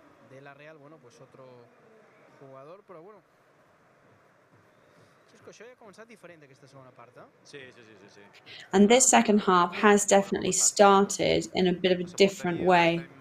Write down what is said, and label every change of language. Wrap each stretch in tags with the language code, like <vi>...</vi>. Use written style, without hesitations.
<es>De la Real, bueno, pues otro jugador, pero bueno.</es> <ca>Això ja ha començat diferent aquesta segona part, eh? Sí.</ca> <en>And this second half has definitely started in a bit of a different way.</en>